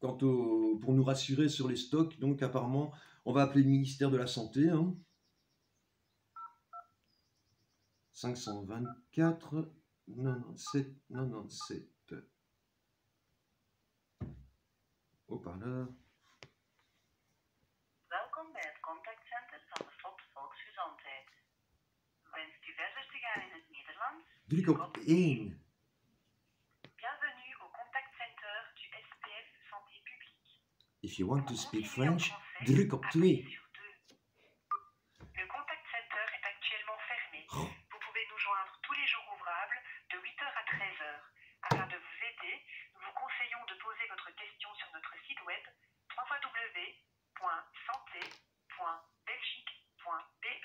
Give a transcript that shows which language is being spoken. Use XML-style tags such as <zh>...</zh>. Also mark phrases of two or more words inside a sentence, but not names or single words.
<fr>pour nous rassurer sur les stocks. Donc apparemment, on va appeler le ministère de la Santé. Hein. 524 97 97. Haut-parleur.</fr> <nl>Welkom bij het contactcenter van de FOD Volksgezondheid. Wenst u verder te gaan in het Nederlands? Druk op 1.</nl> <fr>Bienvenue au contactcenter du SPF Santé Publique.</fr> <en>If you want to speak</en> <fr>Pour continuer en</fr> <en>French,</en> <fr>français,</fr> <nl>druk op 2.</nl> <fr>appuyez sur 2. Le contactcenter est actuellement fermé. Vous pouvez nous joindre tous les jours ouvrables de 8h à 13h. Afin de vous aider, nous vous conseillons de poser votre question sur notre site web www.santé.belgique.be.</fr>